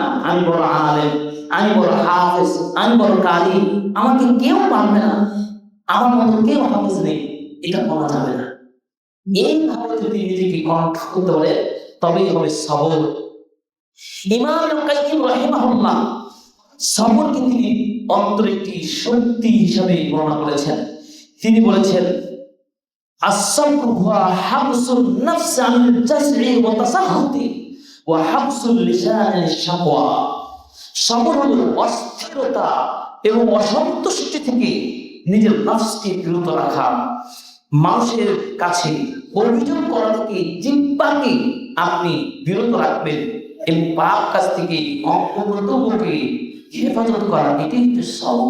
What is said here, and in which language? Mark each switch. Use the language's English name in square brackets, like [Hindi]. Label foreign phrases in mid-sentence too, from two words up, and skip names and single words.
[Bangla] আমি বড় আলেম, আমি বড় হাফেজ, আমি বড় কারি, আমাকে কেউ পারবে না, আমার মতো কেউ হাফেজ নেই, এটা বলা যাবে না। এইভাবে যদি নিজেকে কন্ট্রোল করতে পারে তবেই হবে সবর। ইমাম ইবনে কাইয়্যিম রাহিমাহুল্লাহ সবরকে তিনি অন্তরে একটি শক্তি হিসাবে বর্ণনা করেছেন। তিনি বলেছেন, [Arabic] الصبر هو حبس النفس عن الجزع والتسخط وحبس اللسان عن الشكوى, [Bangla] সবর হলো অস্থিরতা এবং অসন্তুষ্টি থেকে নিজের নফসকে বিরত রাখা, মানুষের কাছে অভিযোগ করা থেকে জিহ্বাকে আপনি বিরত রাখবেন এবং পাপ কাজ থেকে অপব্রতকে হেফাজত করা, এটাই হচ্ছে সবর।